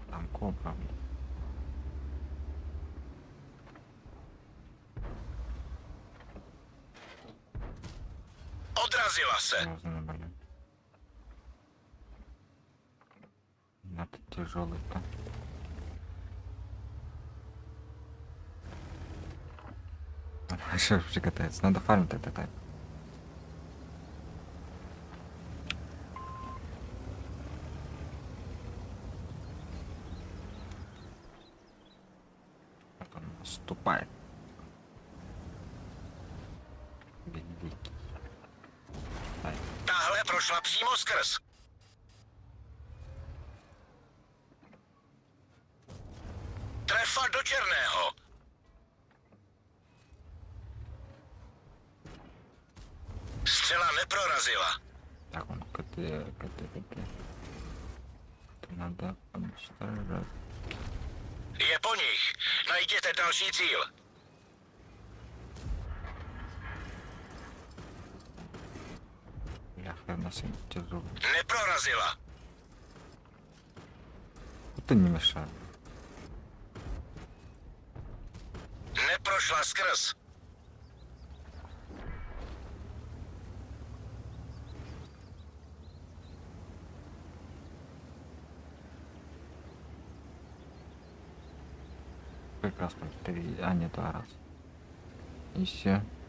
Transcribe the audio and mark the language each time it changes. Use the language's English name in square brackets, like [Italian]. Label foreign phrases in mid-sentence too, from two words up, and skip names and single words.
[Russian] далеко, правда. [Czech] Odrazila se. [Russian] Серьезно, блин. Это тяжелый-то. Еще приготовиться. Надо фармить это так. Вот он наступает. Великий. Ай, [Czech] Tahle prošla přímo skrz. Trefa do černého. Střela neprorazila. [Russian] так он КТ. Это надо уничтожать. [Czech] Je po nich. Najděte další cíl. [Russian] Бляха, нас им тяжело. [Czech] Neprorazila. [Russian] Это не мешает. [Czech] Neprošla skrz. [Russian] Как раз по 3, а не 2 раза. И все.